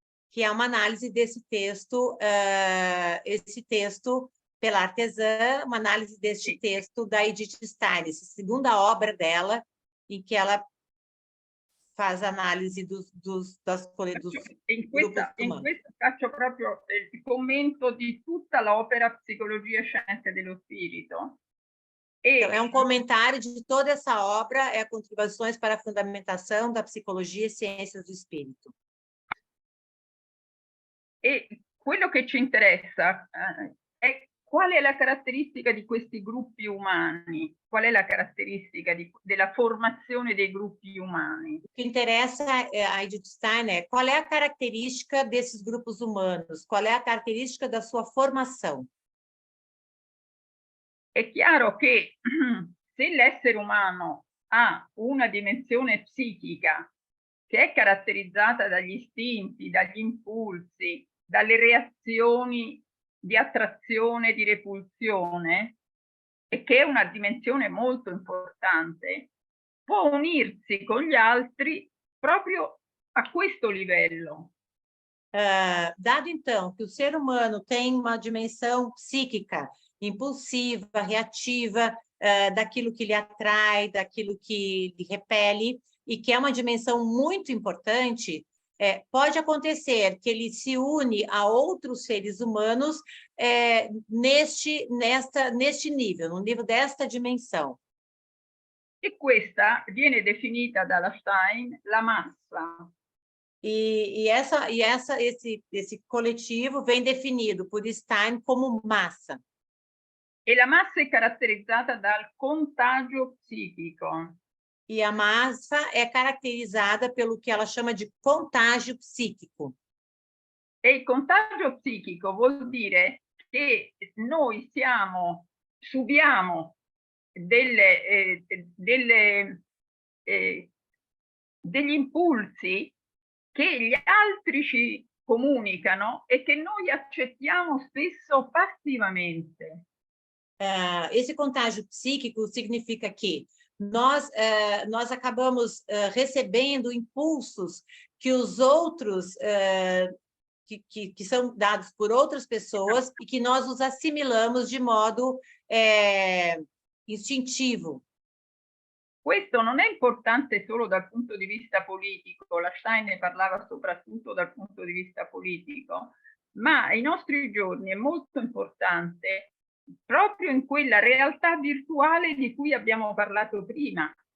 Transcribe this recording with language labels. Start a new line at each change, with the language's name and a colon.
Portuguese: Que é uma análise desse texto, esse texto pela Artesã, uma análise deste texto da Edith Stein, essa segunda obra dela, em que ela faz análise dos grupos humanos.
Italian: Faccio proprio il commento di tutta l'opera Psicologia e Scienze dello Spirito.
Portuguese: Então, é um comentário de toda essa obra, contribuições para a fundamentação da psicologia e ciências do espírito.
Italian: E quello che ci interessa è qual è la caratteristica di questi gruppi umani, qual è la caratteristica della formazione dei gruppi umani.
Portuguese: O que interessa a Edith Stein é qual é a característica desses grupos humanos, qual é a característica da sua formação.
Italian: È chiaro che se l'essere umano ha una dimensione psichica che è caratterizzata dagli istinti, dagli impulsi, dalle reazioni di attrazione e di repulsione, e che è una dimensione molto importante, può unirsi con gli altri proprio a questo livello.
Portuguese: Dado, então, que o ser humano tem uma dimensão psíquica, impulsiva, reativa, daquilo que lhe atrai, daquilo que lhe repele, e que é uma dimensão muito importante, pode acontecer que ele se une a outros seres humanos neste nível, no nível desta dimensão.
Italian: E questa viene definita dalla Stein la massa.
Portuguese: Esse coletivo vem definido por Stein como massa.
Italian: E la massa è caratterizzata dal contagio psichico.
Portuguese: E a massa é caracterizada pelo que ela chama de contágio psíquico.
Italian: E il contagio psichico vuol dire che noi subiamo degli impulsi che gli altri ci comunicano e che noi accettiamo spesso passivamente.
Portuguese: Esse contágio psíquico significa que nós acabamos recebendo impulsos que os outros, que são dados por outras pessoas e que nós os assimilamos de modo instintivo.
Italian: Questo non è importante solo dal punto di vista politico, la Stein ne parlava soprattutto dal punto di vista politico, ma ai nostri giorni è molto importante proprio in quella realtà virtuale di cui abbiamo parlato prima.